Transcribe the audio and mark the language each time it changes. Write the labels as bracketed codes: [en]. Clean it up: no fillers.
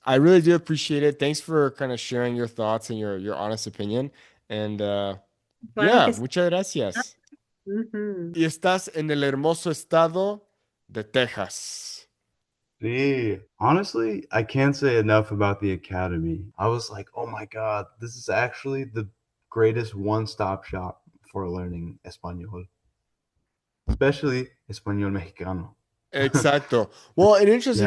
[en] I really do appreciate it. Thanks for kind of sharing your thoughts and your honest opinion. And [es] Claro [en] yeah, [es] que sí. muchas gracias. Ujú. Y estás en el hermoso estado de Texas. [en] See, honestly, I can't say enough about the academy. I was like, oh my God, this is actually the greatest one-stop shop for learning Espanol, especially Espanol Mexicano. Exacto. Well, an interesting